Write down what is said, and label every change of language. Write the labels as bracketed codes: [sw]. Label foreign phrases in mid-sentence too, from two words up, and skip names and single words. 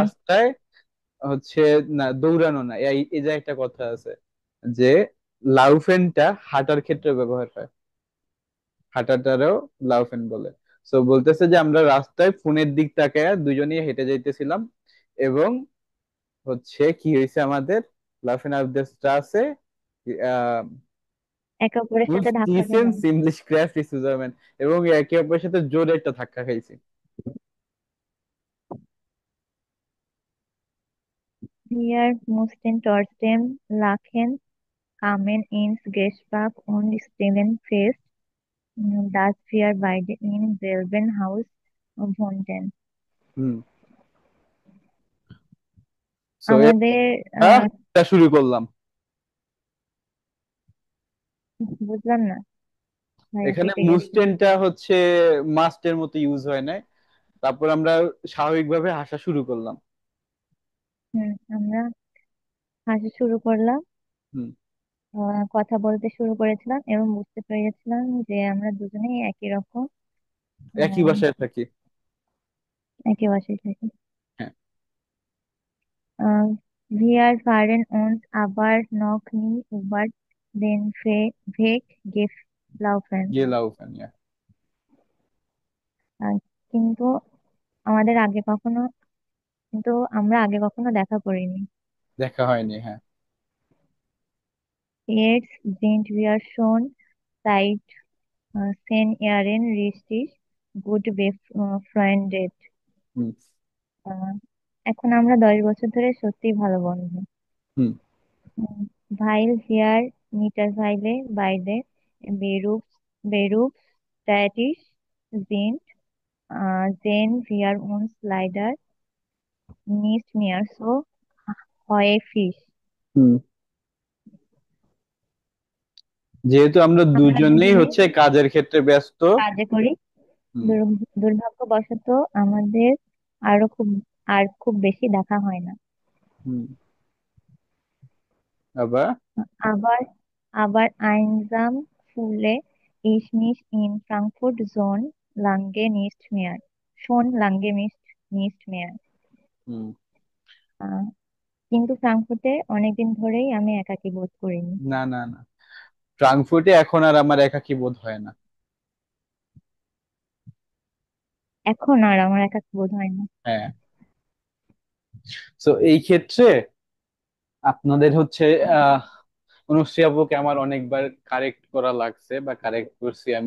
[bn] রাস্তায় হচ্ছে, না দৌড়ানো না, এই এই যে একটা কথা আছে যে লাউফেনটা হাঁটার ক্ষেত্রে ব্যবহার হয়, হাঁটাটারও লাউফেন বলে। সো বলতেছে যে আমরা রাস্তায় ফোনের দিক তাকায় দুজনেই হেঁটে যাইতেছিলাম, এবং হচ্ছে কি হয়েছে আমাদের, [de] laufen auf der Straße [bn] একে অপরের [de] uns [bn] সাথে ধাক্কা [de] diesen [bn] খেলাম। [de] ziemlich kräftig zusammen, [bn] এবং একে অপরের সাথে জোরে একটা ধাক্কা খাইছি। [de] Wir mussten trotzdem lachen, kamen ins Gespräch und stellten fest, dass wir beide im selben Haus wohnten. [bn] হুম। সো আমাদের এটা শুরু করলাম। বুঝলাম না, ভাইয়া এখানে কেটে গেছে। মুস্টেনটা হচ্ছে মাস্টের মতো ইউজ হয় না, তারপর আমরা স্বাভাবিকভাবে হাসা শুরু করলাম। আমরা হাসা শুরু করলাম, হুম, কথা বলতে শুরু করেছিলাম এবং বুঝতে পেরেছিলাম যে আমরা দুজনেই একই রকম একই আহ, বাসায় থাকি। একই বাসায় থাকি। হ্যাঁ, [de] Wir fahren uns aber noch nie über den Weg gelaufen. গেলাউফেন। [bn] আহ, কিন্তু আমাদের আগে কখনো কিন্তু আমরা আগে কখনো দেখা করিনি। দেখা হয়নি, হ্যাঁ। [de] Jetzt sind wir schon seit 10 Jahren richtig gut befreundet. [bn] হুম আহ, এখন আমরা 10 বছর ধরে সত্যিই ভালো বন্ধু। হুম [de] Weil wir mittlerweile beide berufstätig sind, sehen wir uns leider nicht mehr so häufig. [bn] হুম যেহেতু আমরা আমরা দুজনেই দুজনেই হচ্ছে কাজের ক্ষেত্রে ব্যস্ত। কাজে করি। হুম দুর্ভাগ্যবশত আমাদের আরো খুব খুব বেশি দেখা হয় না। হুম আবার [de] Aber, aber einsam fühle ich mich in Frankfurt schon lange nicht mehr. [bn] হুম আহ, কিন্তু ফ্রাঙ্কফুর্টে অনেকদিন ধরেই আমি একাকী বোধ করিনি। না না না, ফ্রাঙ্কফুর্টে এখন আর আমার একাকী বোধ হয় না। এখন আর আমার একাকী বোধ হয় না। হ্যাঁ, তো এই ক্ষেত্রে আপনাদের হচ্ছে আহ অনুশ্রী আপুকে আমার অনেকবার কারেক্ট করা লাগছে বা কারেক্ট করছি আমি।